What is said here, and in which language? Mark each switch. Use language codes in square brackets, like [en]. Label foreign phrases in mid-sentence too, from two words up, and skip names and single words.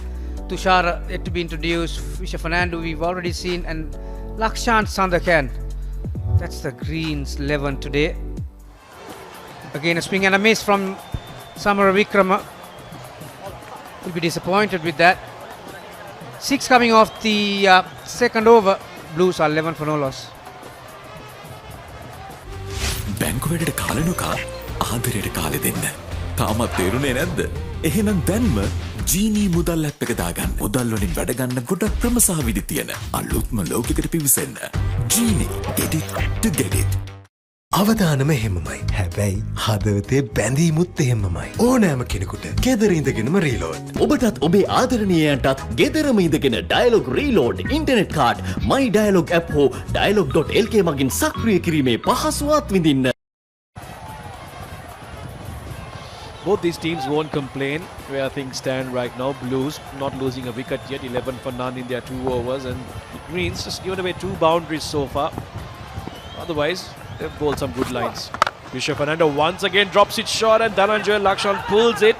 [en] Tushar yet to be introduced. Fisher Fernando we've already seen, and Lakshan Sandakan. That's the Greens 11 today. Again a swing and a miss from Samara Vikrama. Will be disappointed with that. 6 coming off the second over. Blues are 11 for no loss. [si] බැංකුවලට කාලනුකා ආදරයට කාලෙ දෙන්න. තාමත් තේරුනේ නැද්ද? එහෙනම් දැන්ම ජීනී මුදල් ඇප් එක දාගන්න. මුදල් වලින් වැඩ ගන්න ගොඩක් ක්‍රම සහ විදි තියෙන අලුත්ම ලෝකයකට පිවිසෙන්න. [en] ජීනී get it to get it. [si] අවදානම එහෙමමයි. හැබැයි හදවතේ බැඳීමුත් එහෙමමයි. ඕනෑම කෙනෙකුට ගෙදර ඉඳගෙනම රීලෝඩ්. ඔබටත් ඔබේ ආදරණීයයන්ටත් ගෙදරම ඉඳගෙන ඩයලොග් [en] reload internet card [si] මයි ඩයලොග් ඇප් හෝ dialog.lk මගින් සක්‍රිය කිරීමේ පහසුවත් විඳින්න. [en] Both these teams won't complain where things stand right now. Blues not losing a wicket yet, 11 for none in their 2 overs, and Greens just given away 2 boundaries so far. Otherwise, they've bowled some good lines. Fisher Fernando once again drops it short, and Dhananjay Lakshan pulls it.